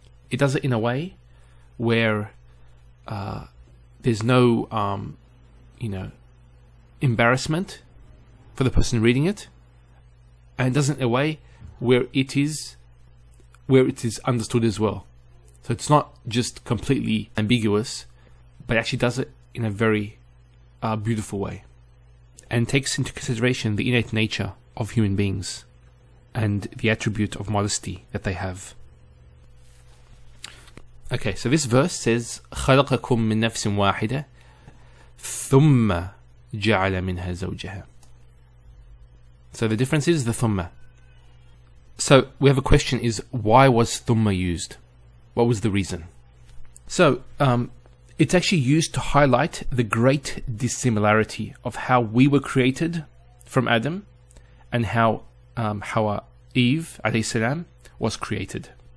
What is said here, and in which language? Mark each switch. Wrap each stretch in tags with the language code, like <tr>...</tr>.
<en>It does it in a way where there's no embarrassment for the person reading it, and it does it in a way where it is understood as well. So it's not just completely ambiguous, but actually does it in a very beautiful way, and takes into consideration the innate nature of human beings and the attribute of modesty that they have. Okay, so this verse says</en> <ar>خَلَقَكُم مِّن نَفْسٍ وَاحِدَةٍ ثُمَّ جَعَلَ مِنْهَا زَوْجَهَا.</ar> <en>So the difference is the thumma. So we have a question, is why was thumma used? What was the reason? So it's actually used to highlight the great dissimilarity of how we were created from Adam and how Eve alayhi salam was created.</en>